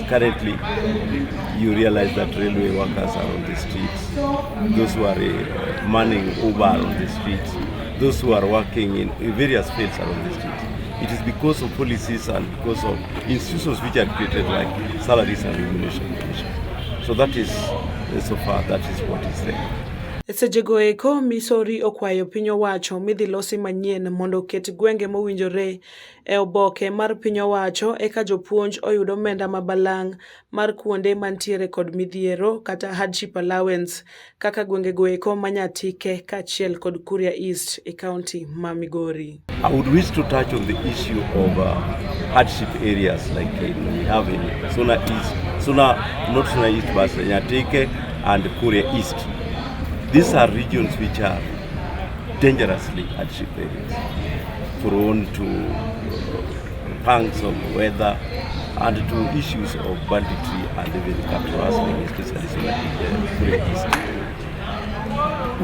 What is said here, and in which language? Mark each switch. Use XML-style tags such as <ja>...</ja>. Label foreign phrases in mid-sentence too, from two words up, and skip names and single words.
<en>Currently, you realize that railway workers are on the streets, those who are manning Uber are on the streets, those who are working in various fields are on the streets. It is because of policies and because of institutions which are created like Salaries and Remuneration Commission. So that is, so far, that is what is there.</en> <luo>Sejego eko Misori okwayo piny owacho midhi losi manyien mondo ket gwenge mowinjore e oboke mar piny owacho eka jopuonj oyudo omenda mabalang' mar kuonde mantiere kod midhiero kata</luo> <en>hardship allowance</en> <luo>kaka gwengego eko Manyatike kaachiel kod Kuria East e kaunti ma Migori.</luo> <en>I would wish to touch on the issue of hardship areas like we have in Suna East, not Suna East, but Manyatike and Kuria East. These are regions which are dangerously hardship areas, prone to pangs of weather and to issues of banditry and even cattle rustling, especially in the Kuria East.</en>